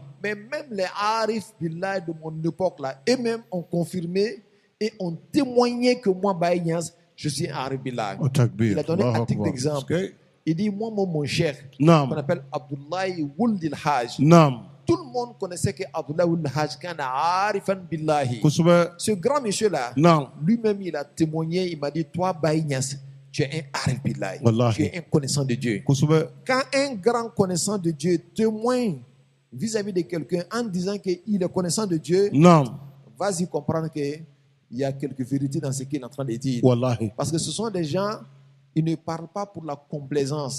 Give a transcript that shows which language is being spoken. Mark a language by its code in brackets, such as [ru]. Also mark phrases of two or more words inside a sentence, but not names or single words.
[fr] mais même les [ar] عارف بالله [fr] de mon époque là, eux-mêmes ont confirmé et ont témoigné que moi, Baïnias, je suis un [ar] عارف بالله. [fr] Au takbir. Il a donné Allahu un titre Akbar. d'exemple. Ok. Il dit, moi, mon cher, Non. qu'on appelle Abdullahi Wuldil Hajj. Non. Tout le monde connaissait que Abdullah Wuldil Hajj [ar] كان عارفا بالله. [fr] Kusube. Ce grand monsieur-là, Non. lui-même, il a témoigné, il m'a dit, toi, Baïnias, tu es un [ar] عارف بالله. [fr] Wallahi. Tu es un connaissant de Dieu. Kusube. Quand un grand connaissant de Dieu témoigne vis-à-vis de quelqu'un en disant qu'il est connaissant de Dieu, Non. vas-y comprendre qu'il y a quelques vérités dans ce qu'il est en train de dire. Wallahi. Parce que ce sont des gens, ils ne parlent pas pour la complaisance.